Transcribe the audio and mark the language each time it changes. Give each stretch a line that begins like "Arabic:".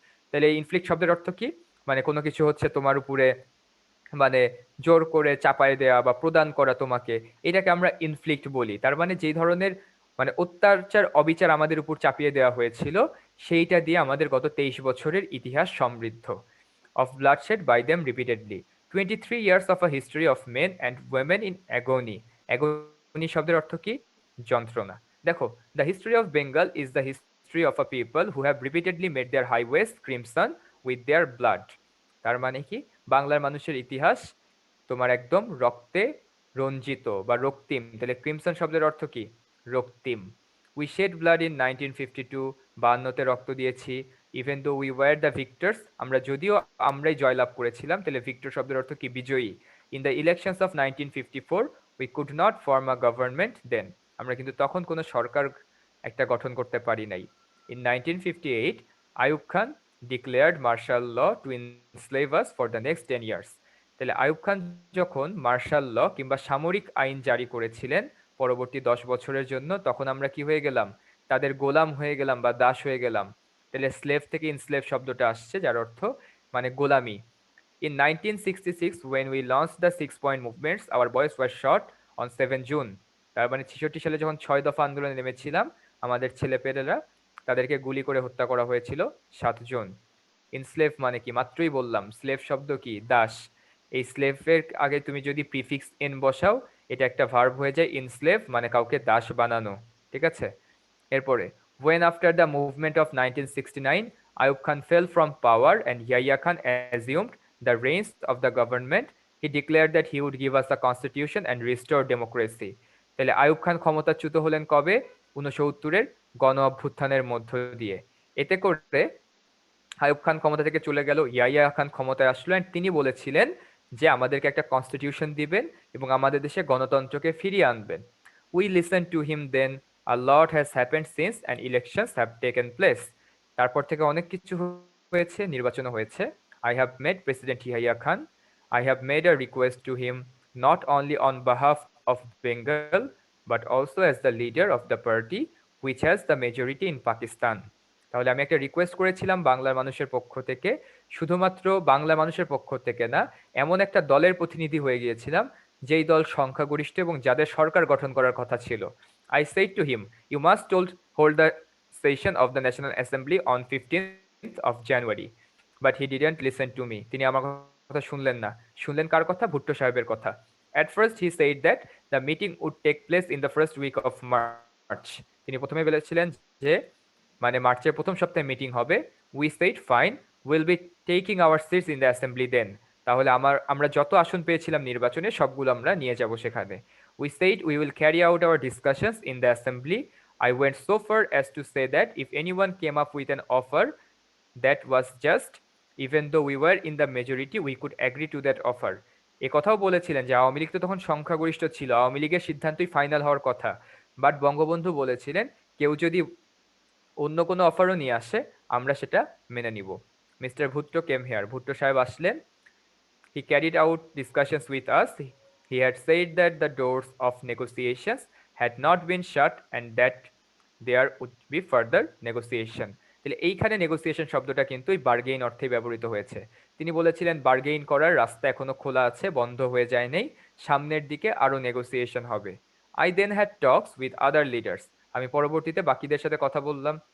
Bangla: তাহলে এই ইনফ্লিক্ট শব্দের অর্থ কি? মানে কোনো কিছু হচ্ছে তোমার উপরে মানে জোর করে চাপায় দেয়া বা প্রদান করা তোমাকে, এটাকে আমরা ইনফ্লিক্ট বলি। তার মানে যেই ধরনের মানে অত্যাচার, অবিচার আমাদের উপর চাপিয়ে দেওয়া হয়েছিল, সেইটা দিয়ে আমাদের গত 23 বছরের ইতিহাস সমৃদ্ধ।
English: of bloodshed by them repeatedly. 23 years of a history of men and women in agony.
Bangla: Agony শব্দের অর্থ কি? যন্ত্রণা। দেখো,
English: the history of Bengal is the history of a people who have repeatedly made their highways crimson with their blood.
Bangla: তার মানে কি? বাংলার মানুষের ইতিহাস তোমার একদম রক্তে রঞ্জিত বা রক্তিম। তাহলে ক্রিমসন শব্দের অর্থ কি? রক্তিম।
English: we shed blood in 1952,
Bangla: 52তে রক্ত দিয়েছি।
English: even though we were the victors,
Bangla: যদিও আমরাই জয়লাভ করেছিলাম। তাহলে ভিক্টর শব্দের অর্থ কি? বিজয়ী।
English: in the elections of 1954 we could not form a government then,
Bangla: আমরা কিন্তু তখন কোনো সরকার একটা গঠন করতে পারি নাই।
English: In 1958 Ayub Khan declared martial law to enslave us for the next 10 years.
Bangla: তাহলে আইয়ুব খান যখন মার্শাল ল কিংবা সামরিক আইন জারি করেছিলেন পরবর্তী 10 বছরের জন্য, তখন আমরা কি হয়ে গেলাম? তাদের গোলাম হয়ে গেলাম বা দাস হয়ে গেলাম। তাহলে স্লেভ থেকে ইনস্লেভ শব্দটা আসছে, যার অর্থ মানে গোলামি।
English: In 1966, when we launched the 6-point movements, our boys were shot on 7 June.
Bangla: তার মানে 66 সালে যখন 6 দফা আন্দোলনে নেমেছিলাম, আমাদের ছেলেপেলেরা তাদেরকে গুলি করে হত্যা করা হয়েছিল 7 জুন। ইনস্লেভ মানে কি? মাত্রই বললাম, স্লেভ শব্দ কি? দাস। এই স্লেভের আগে তুমি যদি প্রিফিক্স এন বসাও, এটা একটা ভার্ব হয়ে যায় ইনস্লেভ, মানে কাউকে দাস বানানো। ঠিক আছে? এরপরে,
English: when after the movement of 1969 Ayub Khan fell from power and Yahya Khan assumed the reins of the government, he declared that he would give us a constitution and restore democracy.
Bangla: তাহলে আইয়ুব খান ক্ষমতাচ্যুত হলেন কবে? 69-এর গণ অভ্যুত্থানের মধ্য দিয়ে। এতে করে আইয়ুব খান ক্ষমতা থেকে চলে গেল, ইয়াহিয়া খান ক্ষমতায় আসলো, and তিনি বলেছিলেন যে আমাদেরকে একটা কনস্টিটিউশন দিবেন এবং আমাদের দেশে গণতন্ত্রকে ফিরিয়ে আনবেন।
English: We listened to him then. A lot has happened since and elections have taken place.
Bangla: তারপর থেকে অনেক কিছু হয়েছে, নির্বাচন হয়েছে।
English: I have met President Yahya Khan. I have made a request to him not only on behalf of Bengal but also as the leader of the party which has the majority in Pakistan.
Bangla: তাহলে আমি একটা request করেছিলাম বাংলার মানুষের পক্ষ থেকে, শুধুমাত্র বাংলা মানুষের পক্ষ থেকে না, এমন একটা দলের প্রতিনিধি হয়ে গিয়েছিলাম যেই দল সংখ্যাগরিষ্ঠ এবং যাদের সরকার গঠন করার কথা ছিল।
English: I said to him, you must hold the session of the National Assembly on 15th of January. But he didn't listen to me.
Bangla: তিনি আমার কথা শুনলেন না। শুনলেন কার কথা? ভুট্টো সাহেবের কথা।
English: At first he said that the meeting would take place in the first week of March.
Bangla: তিনি প্রথমে বলেছিলেন যে মানে মার্চের প্রথম সপ্তাহে মিটিং হবে।
English: We said fine, we'll be taking our seats in the assembly then.
Bangla: তাহলে আমরা যত আসন পেয়েছিলাম নির্বাচনে সবগুলো আমরা নিয়ে যাব সেখানে।
English: We said we will carry out our discussions in the assembly. I went so far as to say that if anyone came up with an offer that was just, Even though we were in the majority, we could agree to that offer.
Bangla: এ কথাও বলেছিলেন যে আওয়ামী লীগ তো তখন সংখ্যাগরিষ্ঠ ছিল, আওয়ামী লীগের সিদ্ধান্তই final হওয়ার কথা, বাট বঙ্গবন্ধু বলেছিলেন কেউ যদি অন্য কোনো অফারও নিয়ে আসে আমরা সেটা মেনে নিব।
English: mister Bhutto came here,
Bangla: Bhutto সাহেব আসলেন।
English: He carried out discussions with us. He had said that the doors of negotiations had not been shut and that there would be further negotiation.
Bangla: তাহলে এইখানে নেগোসিয়েশন শব্দটা কিন্তু এই বার্গেইন অর্থে ব্যবহৃত হয়েছে। তিনি বলেছিলেন বার্গেইন করার রাস্তা এখনো খোলা আছে, বন্ধ হয়ে যায় নাই, সামনের দিকে আরো নেগোসিয়েশন হবে।
English: I then had talks with other leaders.
Bangla: আমি পরবর্তীতে বাকিদের সাথে কথা বললাম।